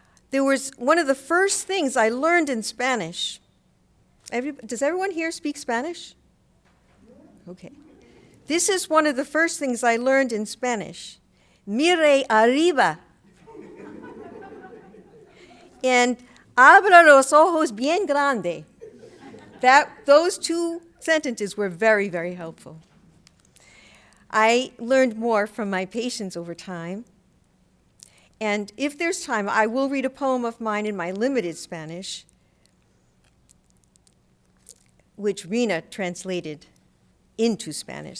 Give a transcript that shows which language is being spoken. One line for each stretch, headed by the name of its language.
English: There was one of the first things I learned in Spanish. Does everyone here speak Spanish? Okay. This is one of the first things I learned in Spanish.
Spanish: Mire arriba. And abra los ojos bien grande.
English: Those two sentences were very, very helpful. I learned more from my patients over time. And if there's time, I will read a poem of mine in my limited Spanish, which Rena translated into Spanish.